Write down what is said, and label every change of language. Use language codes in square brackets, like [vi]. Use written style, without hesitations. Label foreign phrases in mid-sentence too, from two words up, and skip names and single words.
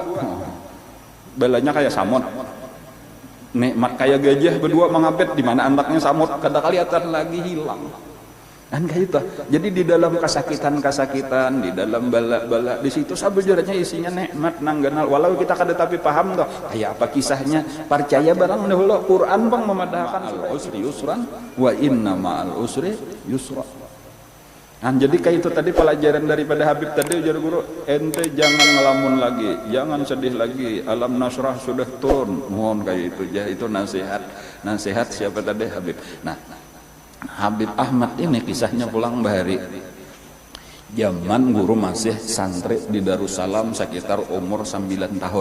[bjn] Balanya kayak samut, nikmat kayak gajah berdua mengapit, di mana anaknya samut kada kelihatan lagi, hilang. Kan kayak itu. Jadi di dalam kesakitan, di dalam bala-bala, di situ sebenarnya isinya nikmat nang genal. Walau kita kada tapi paham toh kayak apa kisahnya, percaya barang dahulu Quran bang memadahkan [ar] العسر يسرا وإن مع العسر يسرا. [bjn] Nah, jadi kayak itu tadi pelajaran daripada Habib tadi, ujar guru, ente jangan ngelamun lagi, jangan sedih lagi, alam nasrah sudah turun, mohon kayak itu ya. Itu nasihat siapa tadi? Habib. Nah, Habib Ahmad ini kisahnya pulang bahari zaman guru masih santri di Darussalam sekitar umur 9 tahun.